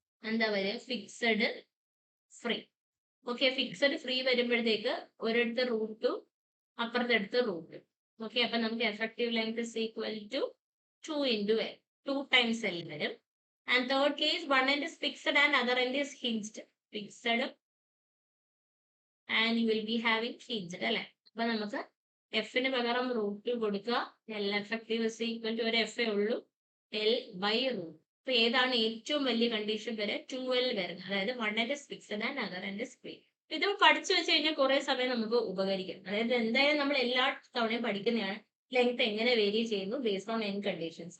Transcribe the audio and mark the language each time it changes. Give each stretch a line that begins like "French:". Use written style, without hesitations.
Malayalam: എന്താ വരിക? Fixed free. Okay, fixed free വരുമ്പോഴത്തേക്ക് ഒരിടത്ത് റൂട്ട്, അപ്പുറത്തെടുത്ത് റൂട്ട്. ഓക്കെ, അപ്പൊ നമുക്ക്
English: Effective length is equal to 2 into L, 2 times L വരും. And third case, one end is fixed and other end is hinged. Fixed and you will be having hinged
Malayalam: അല്ലെ. അപ്പൊ നമുക്ക് എഫിന് പകരം root കൊടുക്കുക.
English: L effective is equal to
Malayalam: ഒരു F ഉള്ളൂ, L/√. അപ്പൊ ഏതാണ് ഏറ്റവും വലിയ കണ്ടീഷൻ വരെ? 2L വരുന്നത്. അതായത്
English: One end is fixed and other end is free.
Malayalam: ഇത് പഠിച്ചു വെച്ച് കഴിഞ്ഞാൽ കുറെ സമയം നമുക്ക് ഉപകരിക്കും. അതായത് എന്തായാലും നമ്മൾ എല്ലാ തവണയും പഠിക്കുന്നതാണ് ലെങ്ത് എങ്ങനെ വേരി ചെയ്യുന്നു
English: Based on end conditions.